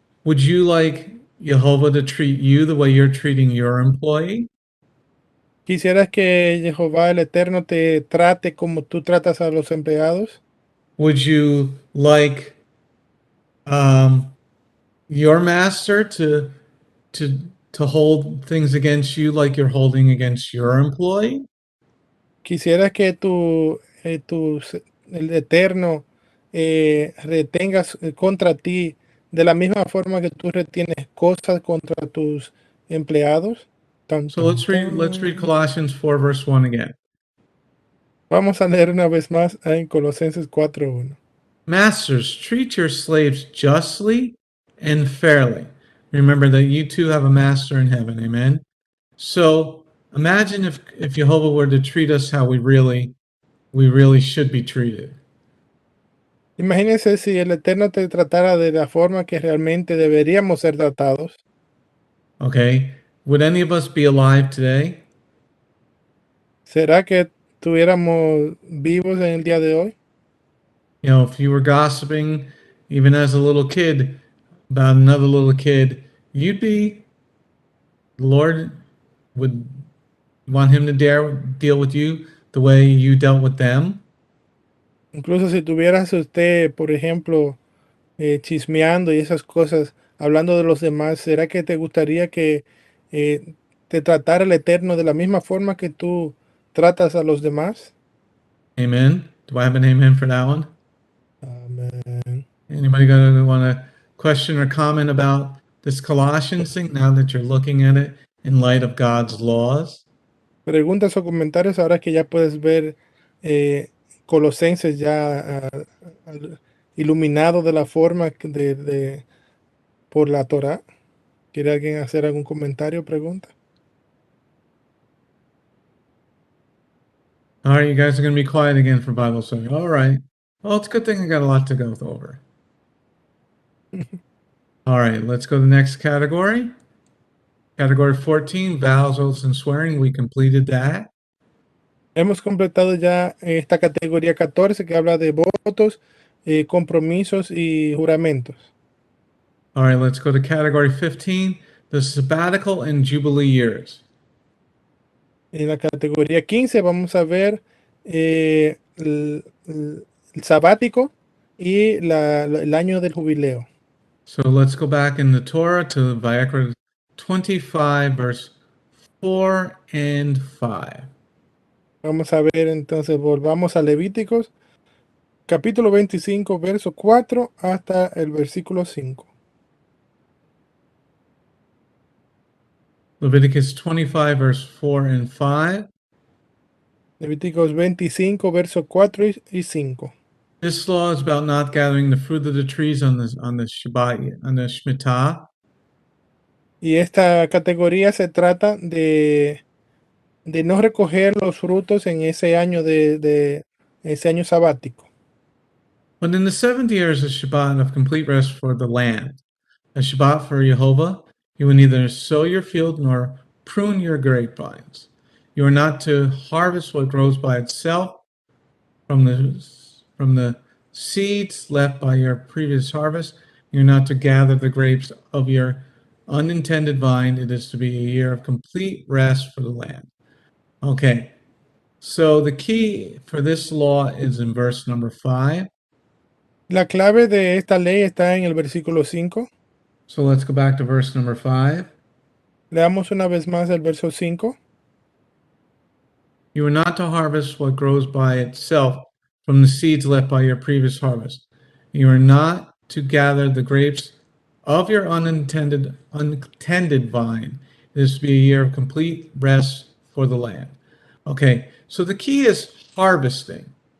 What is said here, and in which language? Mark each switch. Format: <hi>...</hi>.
<en>Would you like Yehovah to treat you the way you're treating your employee?</en> <es>¿Quisieras que Jehová el Eterno te trate como tú tratas a los empleados?</es> <en>Would you like your master to hold things against you like you're holding against your employee?</en> <es>¿Quisieras que el Eterno retengas contra ti de la misma forma que tú retienes cosas contra tus empleados?</es> <en>So let's read Colossians 4 verse 1 again.</en> <es>Vamos a leer una vez más en Colosenses 4:1.</es> <en>Masters, treat your slaves justly and fairly. Remember that you too have a master in heaven. Amen. So imagine if Jehovah were to treat us how we really should be treated.</en> <es>Imagínense si el Eterno te tratara de la forma que realmente deberíamos ser tratados.</es> <en>Okay. Would any of us be alive today?</en> <es>¿Será que estuviéramos vivos en el día de hoy?</es> <en>You know, if you were gossiping, even as a little kid, about another little kid, the Lord would want him to deal with you the way you dealt with them.</en> <es>Incluso si tuvieras usted, por ejemplo, chismeando y esas cosas, hablando de los demás, ¿será que te gustaría que te tratara el Eterno de la misma forma que tú tratas a los demás?</es> <en>Amen. Do I have an amen for that one?</en> <es>Amén.</es> <en>Anybody gonna want to question or comment about this Colossians thing now that you're looking at it in light of God's laws?</en> <es>Preguntas o comentarios ahora que ya puedes ver Colosenses ya iluminado de la forma por la Torá. ¿Quiere alguien hacer algún comentario o pregunta?</es> <en>All right, you guys are going to be quiet again for Bible study. All right. Well, it's a good thing I got a lot to go over. All right, let's go to the next category. Category 14, vows, oaths, and swearing. We completed that.</en> <es>Hemos completado ya esta categoría 14 que habla de votos, compromisos y juramentos.</es> <en>All right, let's go to category 15, the sabbatical and jubilee years.</en> <es>En la categoría 15 vamos a ver el sabático y el año del jubileo.</es> <en>So let's go back in the Torah to Vayikra 25, verse 4 and 5.</en> <es>Vamos a ver entonces, volvamos a Levíticos, capítulo 25, verso 4 hasta el versículo 5.</es> <en>Leviticus 25, verse 4 and 5.</en> <es>Levíticos 25, verso 4 y 5.</es> <en>This law is about not gathering the fruit of the trees on the Shabbat, on the Shemitah.</en> <es>Y esta categoría se trata de no recoger los frutos en ese año de ese año sabático.</es> <en>But in the 70 years, a Shabbat of complete rest for the land, a Shabbat for Yehovah, you will neither sow your field nor prune your grapevines. You are not to harvest what grows by itself from the seeds left by your previous harvest. You are not to gather the grapes of your unintended vine. It is to be a year of complete rest for the land. Okay, so the key for this law is in verse number 5.</en> <es>La clave de esta ley está en el versículo 5.</es> <en>So let's go back to verse number 5.</en> <es>Leamos una vez más el verso 5.</es> <en>You are not to harvest what grows by itself from the seeds left by your previous harvest. You are not to gather the grapes of your unintended vine. It is to be a year of complete rest for the land. Okay, so the key is harvesting.</en>